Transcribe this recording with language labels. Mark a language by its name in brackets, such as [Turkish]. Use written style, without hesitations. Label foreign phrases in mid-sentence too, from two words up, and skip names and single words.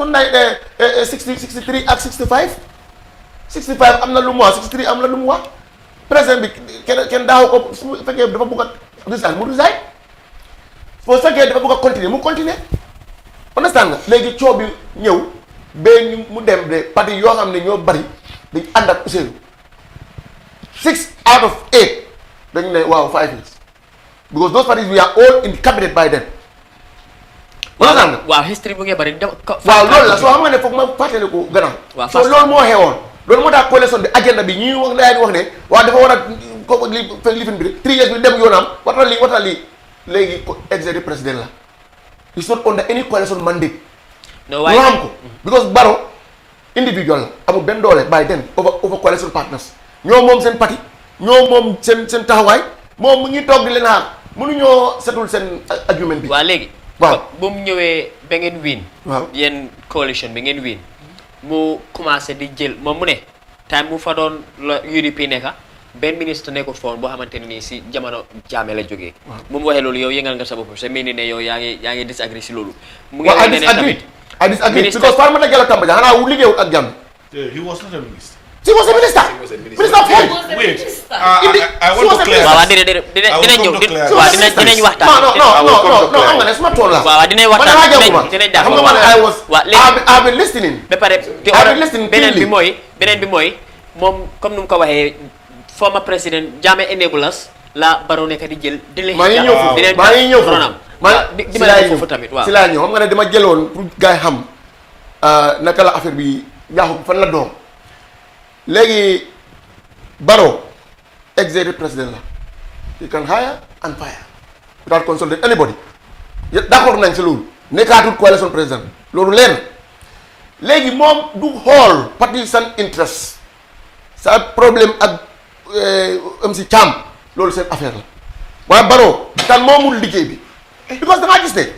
[Wolof] 63 ak 65 65 am na lu mu wax 63 am na lu mu wax président bi kenn daaw ko su fekkee dafa bëgg a resign mu resign foo fekkee dafa bëgg a continuer mu continuer understand nga léegi coow bi ñëw ba mu dem de parti yoo xam ne ñoo bari dañ ànd ak Ousseynou [English] 6 out of 8 [Wolof] dañu ne waaw 5 years [English] because those parties we are all in cabinet by then. [Wolof] waaw history bu ngeen bari waaw loolu la soo xam nga ne foog ma fàttali ko gannaaw. waaw soo loolu moo xewoon loolu moo tax coalition bi agenda bi ñuy wax daal di wax ne waaw dafa war a ko lifin bi rek 3 years bi dem yoonam wata lii léegi ko executive président la [English] it's not under any coalition mandate. [Wolof] no waaye xam ko because Barrow individual la amul benn doole [English] by then over coalition partners [Wolof] ñoo moom seen parti ñoo moom seen taxawaay moom mu ngi toog di leen xaar mënuñoo setul seen argument bi. waaw léegi. waaw bu mu ñëwee ba ngeen win. waaw yéen coalition bi ngeen win mu commencé di jël moom mu ne time mu fa doon la UDP nekka benn ministre nekkul foon boo xamante ne nii si jamono jaame la jógee. bu mu waxee loolu yow yëngal nga sa bopp sa mel ni ne yow yaa ngi disagree si loolu. mu ngi lay ne tamit [English] I disagree because [Wolof] Farmata Jallow Tambadang xanaa wu liggéeyul ak Jammeh. [English] He was not a minister. He was a minister. Minister of health. Wait, I want to clarify. [Wolof] waaw dinañ ñëw waaw dinañ waxtaan. non xam nga ne suma tool la. waaw dinañ waxtaan dinañ def xam nga man [English] I was I've been listening. [Wolof] ba pare beneen bi mooy moom comme nu mu ko waxee former président Jammeh enablers la Barrow nekk di jël. maa ngi ñëw foofu tamit waaw si laa ñëw xam nga ne dama jëloon [French] pour gars [Wolof] yi xam naka la affaire bi yaaxu fan la doom léegi Barrow executive président la [English] he can hire and fire without consulting anybody [Wolof] d'accord nañ si loolu nekkaatul coalition président loolu leer na léegi moom du xool [English] partisan interest [Wolof] sa problème ak MC Thiam loolu seen affaire la waaye Barrow kan moomul liggéey bi because da ngaa gis ne.